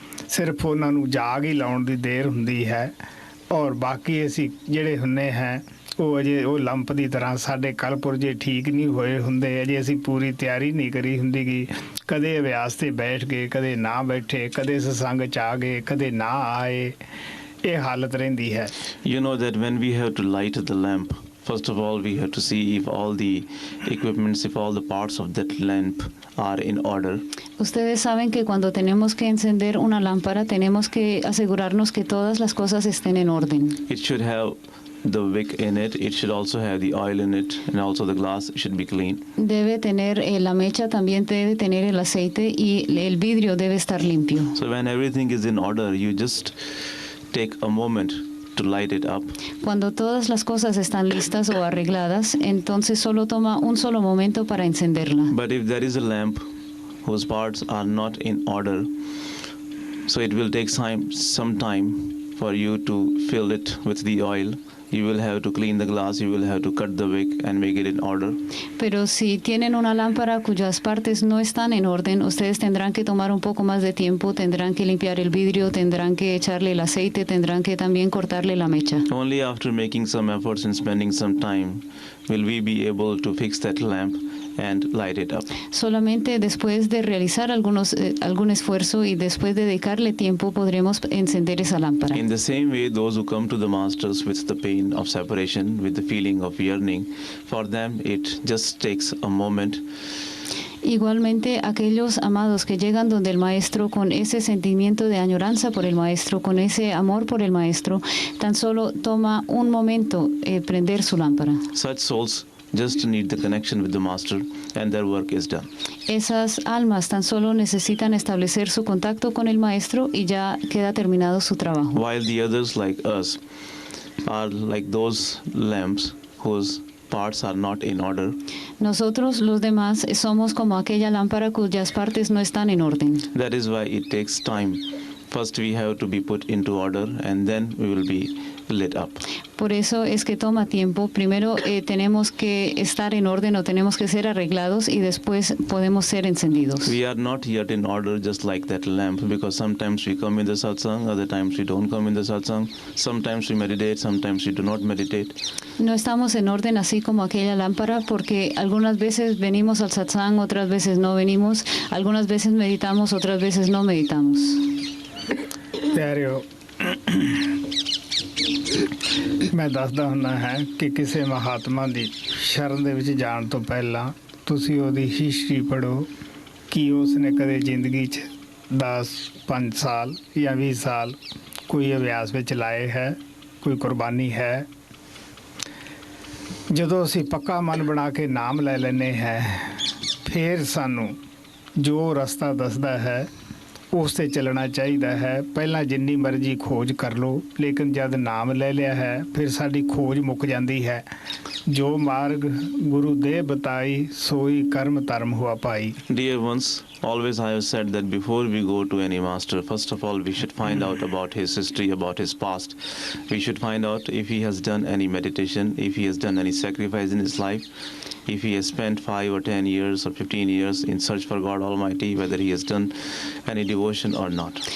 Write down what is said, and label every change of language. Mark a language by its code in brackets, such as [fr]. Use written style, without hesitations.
[pa] ਸਿਰਫ ਉਹਨਾਂ ਨੂੰ ਜਾਗ ਹੀ ਲਾਉਣ ਦੀ ਦੇਰ ਹੁੰਦੀ ਹੈ, ਔਰ ਬਾਕੀ ਅਸੀਂ ਜਿਹੜੇ ਹੁੰਦੇ ਹੈ ਉਹ ਅਜੇ ਉਹ ਲੰਪ ਦੀ ਤਰ੍ਹਾਂ ਸਾਡੇ ਕਲਪੁਰਜੇ ਠੀਕ ਨਹੀਂ ਹੋਏ ਹੁੰਦੇ, ਅਜੇ ਅਸੀਂ ਪੂਰੀ ਤਿਆਰੀ ਨਹੀਂ ਕਰੀ ਹੁੰਦੀ ਗੀ। ਕਦੇ ਅਭਿਆਸ 'ਤੇ ਬੈਠ ਗਏ, ਕਦੇ ਨਾ ਬੈਠੇ, ਕਦੇ ਸਤਸੰਗ 'ਚ ਆ ਗਏ, ਕਦੇ ਨਾ ਆਏ। ਇਹ ਹਾਲਤ ਰਹਿੰਦੀ ਹੈ। [en] You know that when we have to light the lamp, first of all we have to see if all the equipments, if all the parts of that lamp are in order. [es] Ustedes saben que cuando tenemos que encender una lámpara, tenemos que asegurarnos que todas las cosas estén en orden. [en] It should have the wick in it, it should also have the oil in it, and also the glass should be clean. [es] Debe tener la mecha, también debe tener el aceite y el vidrio debe estar limpio. [en] So when everything is in order, you just take a moment to light it up. [es] Cuando todas las cosas están listas o arregladas, entonces solo toma un solo momento para encenderla. [en] But if there is a lamp whose parts are not in order, so it will take some time for you to fill it with the oil, you will have to clean the glass, you will have to cut the wick and make it in order. [es] Pero si tienen una lámpara cuyas partes no están en orden, ustedes tendrán que tomar un poco más de tiempo, tendrán que limpiar el vidrio, tendrán que echarle el aceite, tendrán que también cortarle la mecha. [en] Only after making some efforts and spending some time will we be able to fix that lamp and light it up. [es] Solamente después de realizar algún esfuerzo y después de dedicarle tiempo podremos encender esa lámpara. [en] In the same way, those who come to the masters with the pain of separation, with the feeling of yearning, for them it just takes a moment. [es] Igualmente, aquellos amados que llegan donde el maestro con ese sentimiento de añoranza por el maestro, con ese amor por el maestro, tan solo toma un momento prender su lámpara. [en] Such souls just need the connection with the master and their work is done. [es] Esas almas tan solo necesitan establecer su contacto con el maestro y ya queda terminado su trabajo. [en] While the others like us are like those lamps whose parts are not in order. [es] Nosotros, los demás, somos como aquella lámpara cuyas partes no están en orden. [en] That is why it takes time. First we have to be put into order and then we will be lit up. [es] Por eso es que toma tiempo. Primero tenemos que estar en orden o tenemos que ser arreglados y después podemos ser encendidos. [en] We are not yet in order just like that lamp because sometimes we come in the satsang, other times we don't come in the satsang. Sometimes we meditate, sometimes we do not meditate. [es] No estamos en orden así como aquella lámpara porque algunas veces venimos al satsang, otras veces no venimos, algunas veces meditamos, otras veces no meditamos. [pa] ਪਿਆਰਿਓ ਮੈਂ ਦੱਸਦਾ ਹੁੰਦਾ ਹੈ ਕਿ ਕਿਸੇ ਮਹਾਤਮਾ ਦੀ ਸ਼ਰਨ ਦੇ ਵਿੱਚ ਜਾਣ ਤੋਂ ਪਹਿਲਾਂ ਤੁਸੀਂ ਉਹਦੀ ਹਿਸਟਰੀ ਪੜ੍ਹੋ ਕਿ ਉਸਨੇ ਕਦੇ ਜ਼ਿੰਦਗੀ 'ਚ 5 ਸਾਲ ਜਾਂ 20 ਸਾਲ ਕੋਈ ਅਭਿਆਸ ਵਿੱਚ ਲਾਏ ਹੈ ਕੋਈ ਕੁਰਬਾਨੀ ਹੈ ਜਦੋਂ ਅਸੀਂ ਪੱਕਾ ਮਨ ਬਣਾ ਕੇ ਨਾਮ ਲੈ ਲੈਂਦੇ ਹੈ ਫਿਰ ਸਾਨੂੰ ਜੋ ਰਸਤਾ ਦੱਸਦਾ ਹੈ ਉਸ 'ਤੇ ਚੱਲਣਾ ਚਾਹੀਦਾ ਹੈ ਪਹਿਲਾਂ ਜਿੰਨੀ ਮਰਜ਼ੀ ਖੋਜ ਕਰ ਲਓ ਲੇਕਿਨ ਜਦ ਨਾਮ ਲੈ ਲਿਆ ਹੈ ਫਿਰ ਸਾਡੀ ਖੋਜ ਮੁੱਕ ਜਾਂਦੀ ਹੈ [hi] ਜੋ ਮਾਰਗ ਗੁਰੂ ਦੇ ਬਤਾਈ ਸੋਈ ਕਰਮ ਧਰਮ ਹੁਆ ਪਾਈ [en] Dear ones, always I have said that before we go to any master, first of all we should find out about his history, about his past. We should find out if he has done any meditation, if he has done any sacrifice in his life, if he has spent 5 or 10 years or 15 years in search for God Almighty, whether he has done any devotion or not.